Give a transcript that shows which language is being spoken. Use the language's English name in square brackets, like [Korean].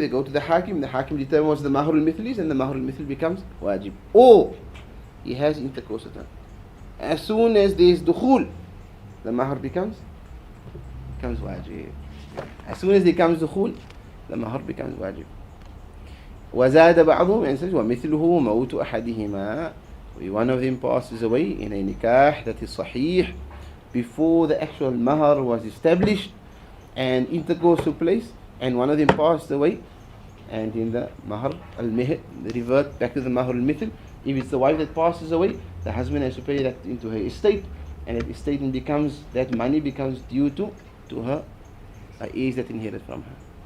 [English] They go to the hakim determines what the mahr al-mithl is, and the mahr al-mithl becomes wajib. Or he has intercourse with her. As soon as there is dukhul, the mahr becomes wajib. As soon as there comes dukhul, the mahr becomes wajib. [Arabic] وزاد بعضهم [English] and says [Arabic] ومثله موت أحدهما. [English] One of them passes away in a nikah that is sahih before the actual mahar was established and intercourse took place, and one of them passed away, and in the mahar al-mihr revert back to the mahar al-mithl. If it's the wife that passes away, the husband has to pay that into her estate, and that estate becomes, that money becomes due to her heirs that inherit from her.